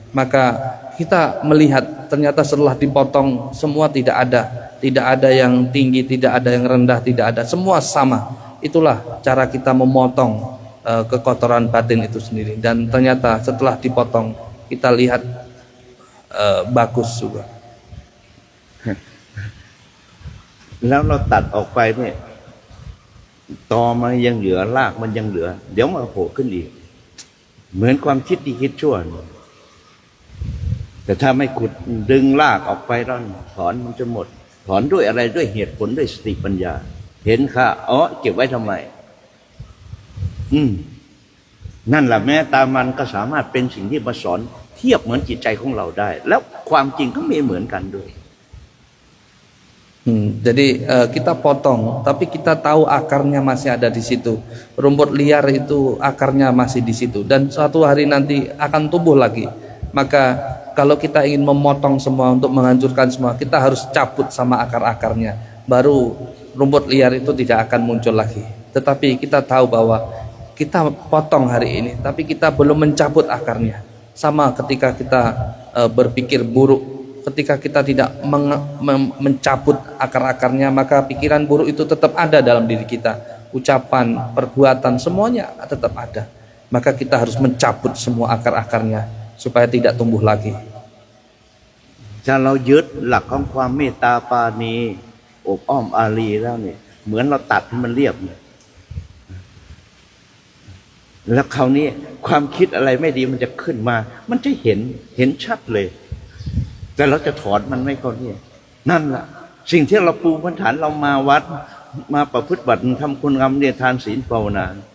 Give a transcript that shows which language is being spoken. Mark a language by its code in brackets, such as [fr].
[id] Maka kita melihat ternyata setelah dipotong semua tidak ada yang tinggi, tidak ada yang rendah, tidak ada, semua sama. Itulah cara kita memotong kekotoran batin itu sendiri. Dan ternyata setelah dipotong kita lihat bagus juga. [th] แล้วเราตัดออกไปเนี่ยตอมันยังเหลือรากมันยังเหลือเดี๋ยวมันโผล่ขึ้นอีกเหมือนความคิดดีคิดชั่วแต่ถ้าไม่ขุดดึงรากออกไปแล้วถอนมันจะหมดถอนด้วยอะไรด้วยเหตุผลด้วยสติปัญญาเห็นค่ะเก็บไว้ทำไมนั่นแหละแม้ตามันก็สามารถเป็นสิ่งที่มาสอนเทียบเหมือนจิตใจของเราได้แล้วความจริงก็มีเหมือนกันด้วย [id] Jadi kita potong, tapi kita tahu akarnya masih ada di situ. Rumput liar itu akarnya masih di situ, dan suatu hari nanti akan tumbuh lagi. Maka kalau kita ingin memotong semua untuk menghancurkan semua, kita harus cabut sama akar-akarnya. Baru rumput liar itu tidak akan muncul lagi. Tetapi kita tahu bahwa kita potong hari ini, tapi kita belum mencabut akarnya. Sama ketika kita berpikir buruk. Ketika kita tidak mencabut akar-akarnya, maka pikiran buruk itu tetap ada dalam diri kita. Ucapan, perbuatan, semuanya tetap ada. Maka kita harus mencabut semua akar-akarnya supaya tidak tumbuh lagi. [th] ถ้าเรายึดหลักของความเมตตาปราณีอบอ้อมอารีแล้วเนี่ยเหมือนเราตัดให้มันเรียบแล้วคราวนี้ความคิดอะไรไม่ดีมันจะขึ้นมามันจะเห็นชัดเลยแต่เราจะถอนมันไม่ก็เนี่ยนั่นแหละสิ่งที่เราปูพื้นฐานเรามาวัดมาประพฤติบัติทำคุณงามเรียนทานศีลภาวนา